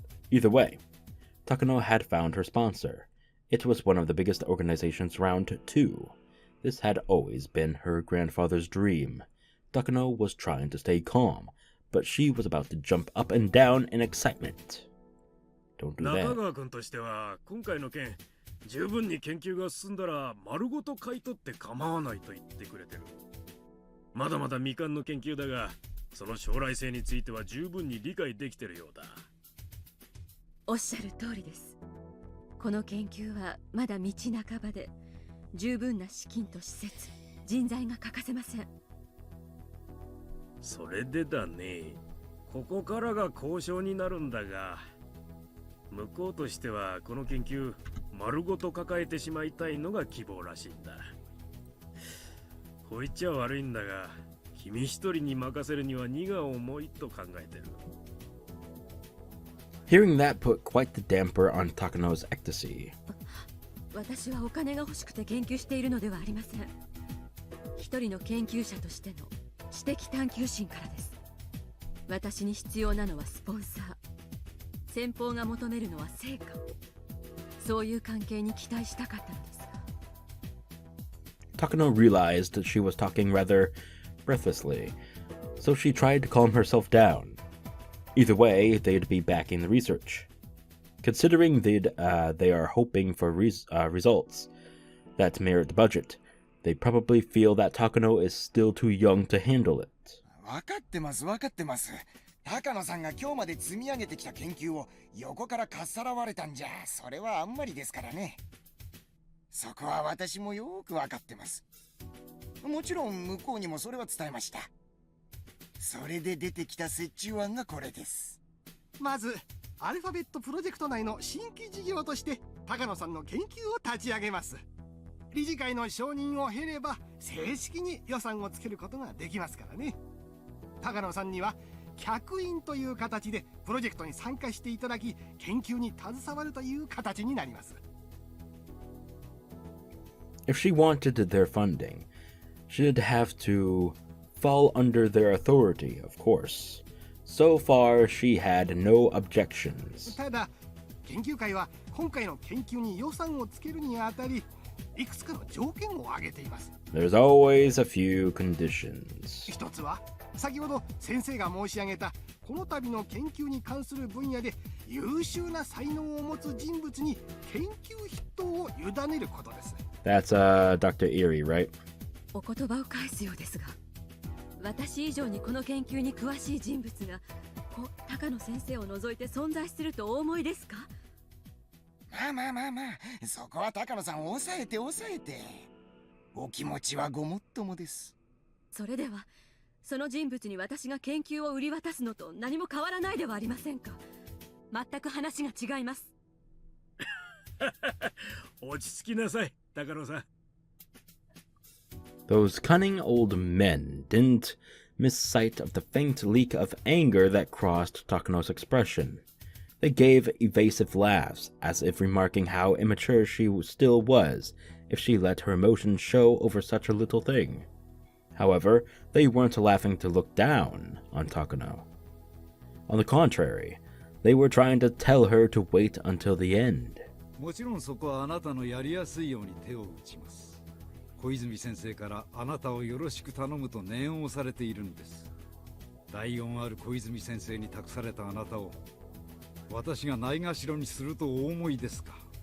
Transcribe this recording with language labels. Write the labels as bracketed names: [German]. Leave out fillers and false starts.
[English] Either way, Takano had found her sponsor. It was one of the biggest organizations around, too. This had always been her grandfather's dream. Takano was trying to stay calm, but she was about to jump up and down in excitement. Don't do that. [Japanese] 中川君としては今回の件十分に研究が進んだら丸ごと買い取って構わないと言ってくれてる。まだまだ未完の研究だが、その将来性については十分に理解できてるようだ。おっしゃる通りです。この研究はまだ道半ばで、十分な資金と施設、人材が欠かせません。それでだね、ここからが交渉になるんだが、向こうとしてはこの研究丸ごと抱えてしまいたいのが希望らしいんだ。こう言っちゃ悪いんだが、君一人に任せるには荷が重いと考えてる。 [English] Hearing that put quite the damper on Takano's ecstasy. [Japanese] 私はお金が欲しくて研究しているのではありません。一人の研究者としての知的探求心からです。私に必要なのはスポンサー。先方が求めるのは成果。そういう関係に期待したかったのですが。 [English] Takano realized that she was talking rather breathlessly, so she tried to calm herself down. Either way, they'd be backing the research. Considering they are hoping for results that merit the budget, they probably feel that Takano is still too young to handle it. 分かってます、分かってます。高野さんが今日まで積み上げてきた研究を横からかっさらわれたんじゃ、それはあんまりですからね。そこは私もよく分かってます。もちろん向こうにもそれは伝えました。それで出てきた折衷案がこれです。まずアルファベットプロジェクト内の新規事業として高野さんの研究を立ち上げます。理事会の承認を経れば正式に予算をつけることができますからね。高野さんには客員という形でプロジェクトに参加していただき、研究に携わるという形になります。 If she wanted their funding, she'd have to fall under their authority, of course. So far, she had no objections. [Japanese] ただ、研究会は今回の研究に予算をつけるにあたり、いくつかの条件を挙げています。 [English] There's always a few conditions. [Japanese] 一つは、先ほど先生が申し上げたこの度の研究に関する分野で優秀な才能を持つ人物に研究筆頭を委ねることです。 [English] That's Dr. Erie, right? [Japanese] お言葉を返すようですが、私以上にこの研究に詳しい人物が高野先生を除いて存在するとお思いですか？まあ、そこは高野さんを抑えて。お気持ちはごもっともです。それではその人物に私が研究を売り渡すのと何も変わらないではありませんか。全く話が違います。落ち着きなさい、高野さん。 [English] Those cunning old men didn't miss sight of the faint leak of anger that crossed Takano's expression. They gave evasive laughs, as if remarking how immature she still was if she let her emotions show over such a little thing. However, they weren't laughing to look down on Takano. On the contrary, they were trying to tell her to wait until the end. [Japanese] もちろんそこはあなたのやりやすいように手を打ちます。小泉先生からあなたをよろしく頼むと念をされているんです。大恩ある小泉先生に託されたあなたを私がないがしろにするとお思いですか？